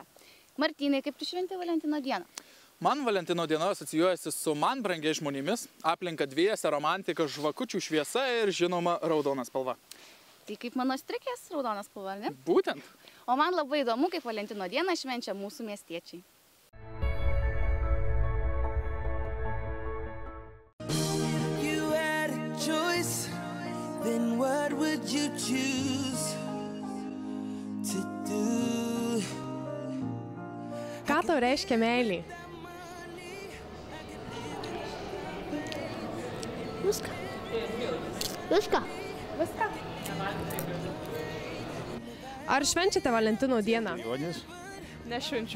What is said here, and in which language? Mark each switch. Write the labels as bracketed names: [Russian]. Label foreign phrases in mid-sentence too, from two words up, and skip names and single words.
[Lithuanian] Martynai, kaip tu šventi Valentino dieną? Man Valentino diena asocijuojasi su man brangiais žmonėmis, aplinka dviese, romantika, žvakučių šviesa ir žinoma raudona spalva. Tai kaip mano strikės raudonas spalva, ne? Būtent. O man labai įdomu, kaip Valentino dieną švenčia mūsų miestiečiai. [English] Then what would you choose to do? [Lithuanian] Ką tau reiškia meilė? Viską. Viską. Viską. Ar švenčiate Valentino dieną? Jonis? Nešvenčiu.